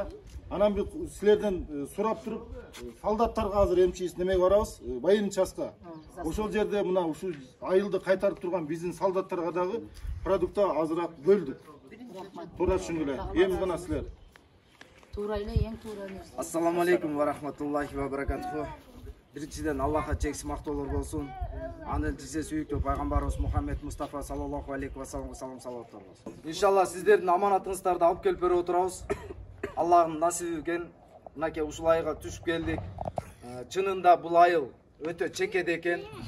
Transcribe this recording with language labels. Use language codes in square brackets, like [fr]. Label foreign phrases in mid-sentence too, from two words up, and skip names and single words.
[ky] Анан биз силерден сурап туруп, солдаттарга азыр эмчиyiz немеге барабыз, [ru] военный частка. [ky] Ошол жерде мына ушу айылды кайтарып турган биздин солдаттарга дагы продукта азыраак бөлдүк. Туура түшүнгүлө. Эми мына силер. Туура эле, эң туура нерсе. [ar] السلام عليكم ورحمة الله وبركاته. [ky] Биринчиден Аллахка чексиз мактоолор болсун. Анын элчиси сүйүктүү пайгамбарыбыз Мухаммед Мустафа [ar] صلى الله عليه وسلمга [ky] салаваттар болсун. Иншалла сиздердин аманатыңыздарды алып келип берип отурабыз. Аллахым насип экен. Мынакей ушул айга түшүп келдик. Чынында бул айыл өтө чекеде экен.